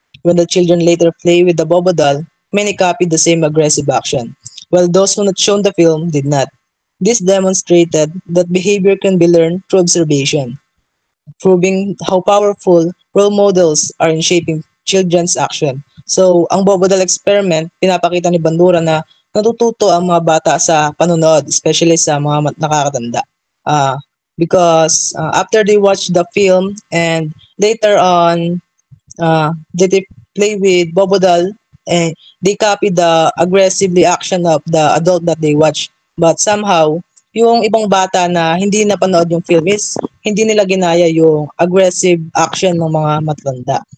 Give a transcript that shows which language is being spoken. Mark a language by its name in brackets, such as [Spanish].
[English] When the children later play with the Bobodal, many copied the same aggressive action, while those who not shown the film did not. This demonstrated that behavior can be learned through observation, proving how powerful role models are in shaping children's action. [Filipino] So, ang Bobodal experiment, pinapakita ni Bandura na natututo ang mga bata sa panonood, especially sa mga nakakatanda. [English] Because after they watch the film and later on, they play with Bobodal and they copy the aggressive action of the adult that they watch. But somehow, [Filipino] yung ibang bata na hindi napanood yung film is hindi nila ginaya yung aggressive action ng mga matanda.